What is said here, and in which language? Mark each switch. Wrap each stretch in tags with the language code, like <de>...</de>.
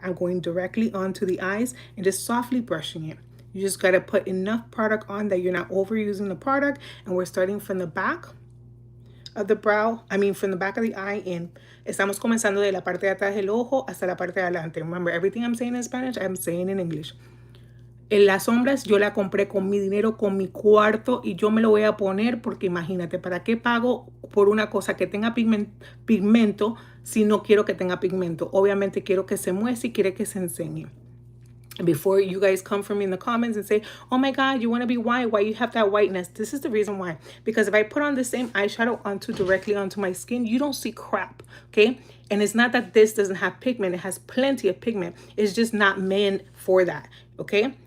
<en>I'm going directly onto the eyes and just softly brushing it. You just gotta put enough product on that you're not overusing the product. And we're starting from the back of the brow, from the back of the eye in.</en> <es>Estamos comenzando de la parte de atrás del ojo hasta la parte de adelante.</es> <en>Remember, everything I'm saying in Spanish, I'm saying in English.</en> <es>En las sombras yo la compré con mi dinero, con mi cuarto, y yo me lo voy a poner porque imagínate, ¿para qué pago por una cosa que tenga pigmento si no quiero que tenga pigmento? Obviamente quiero que se muestre y quiero que se enseñe.</es> <en>Before you guys come for me in the comments and say, oh my God, you want to be white, why you have that whiteness? This is the reason why. Because if I put on the same eyeshadow directly onto my skin, you don't see crap, okay? And it's not that this doesn't have pigment. It has plenty of pigment. It's just not meant for that, okay?</en>